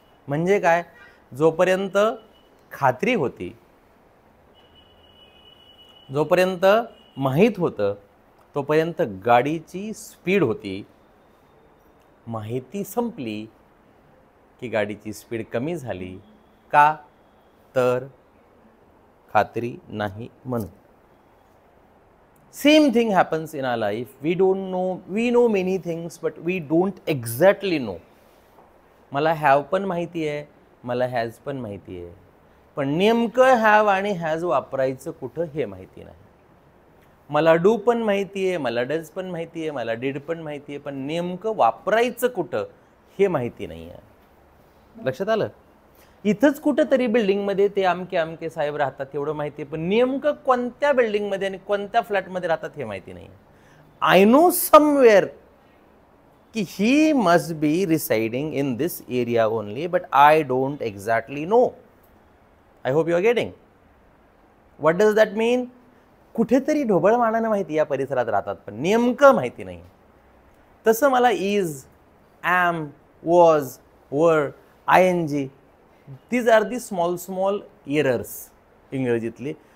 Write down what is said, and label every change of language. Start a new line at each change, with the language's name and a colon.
Marathi: म्हणजे काय, जोपर्यंत खात्री होती, जोपर्यंत माहीत होतं, तोपर्यंत गाडीची स्पीड होती. माहिती संपली की गाडीची स्पीड कमी झाली. का तर खात्री नाही म्हणून.
English: Same thing happens in our life. We don't know, we know many things but we don't exactly know.
Marathi: मला हॅव पण माहिती आहे, मला हॅज पण माहिती आहे, पण नेमकं हॅव आणि हॅज वापरायचं कुठं हे माहिती नाही. मला डू पण माहिती आहे, मला डज पण माहिती आहे, मला डिड पण माहिती आहे, पण नेमकं वापरायचं कुठं हे माहिती नाही आहे. लक्षात आलं? इथंच कुठंतरी बिल्डिंगमध्ये ते अमके अमके साहेब राहतात एवढं माहिती आहे, पण नेमकं कोणत्या बिल्डिंगमध्ये आणि कोणत्या फ्लॅटमध्ये राहतात हे माहिती नाही.
English: I know somewhere की he must be residing in this area only, but I don't exactly know. I hope you are getting. What does that mean?
Marathi: कुठेतरी ढोबळमानानं माहिती या परिसरात राहतात, पण नेमकं माहिती नाही. तसं मला इज, ॲम, वॉज, वर, ING,
English: these are the small small errors
Marathi: इंग्रजीतली.